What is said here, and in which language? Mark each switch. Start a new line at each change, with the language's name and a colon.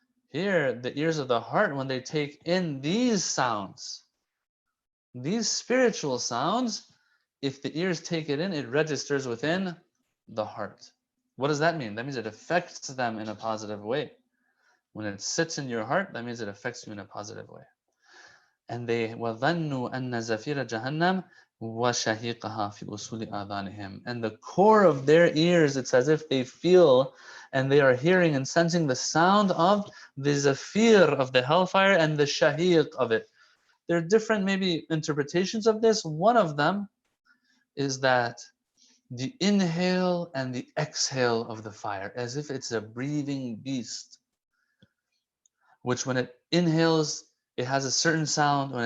English: Here, the ears of the heart, when they take in these sounds, these spiritual sounds, if the ears take it in, it registers within the heart. What does that mean? That means it affects them in a positive way. When it sits in your heart, that means it affects you in a positive way. And they
Arabic: وَظَنُّوا أَنَّ زَفِيرَ جَهَنَّمْ وَشَهِيقَهَا فِي أُصُولِ آذَانِهِمْ.
English: And the core of their ears, it's as if they feel and they are hearing and sensing the sound of the zafir of the hellfire and the shahiq of it. There are different maybe interpretations of this. One of them is that the inhale and the exhale of the fire, as if it's a breathing beast, which when it inhales, it has a certain sound.